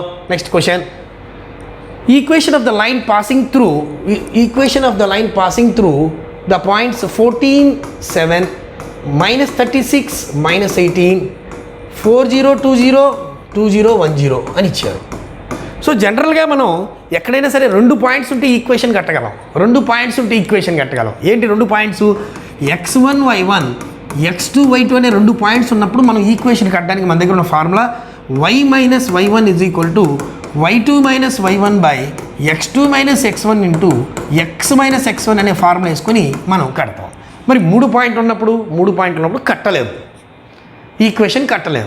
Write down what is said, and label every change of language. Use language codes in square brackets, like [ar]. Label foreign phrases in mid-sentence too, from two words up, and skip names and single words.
[en] next question, equation of the line passing through the points 14, 7, -36, -18, 40, 20, 20, 10 [te] అని ఇచ్చారు. సో జనరల్గా మనం ఎక్కడైనా సరే 2 పాయింట్స్ ఉంటే ఈక్వేషన్ కట్టగలం. 2 పాయింట్స్ ఉంటే ఈక్వేషన్ కట్టగలం. ఏంటి 2 పాయింట్స్? x1, y1, x2, y2 అనే 2 పాయింట్స్ ఉన్నప్పుడు మనం ఈక్వేషన్ కట్టడానికి మన దగ్గర ఉన్న ఫార్ములా [en] y - y1 = y2 - y1 / x2 - x1 into x - x1 [te] అనే ఫార్ములా వేసుకొని మనం కడతాం. మరి 3 పాయింట్లు ఉన్నప్పుడు కట్టలేదు, ఈక్వేషన్ కట్టలేదు.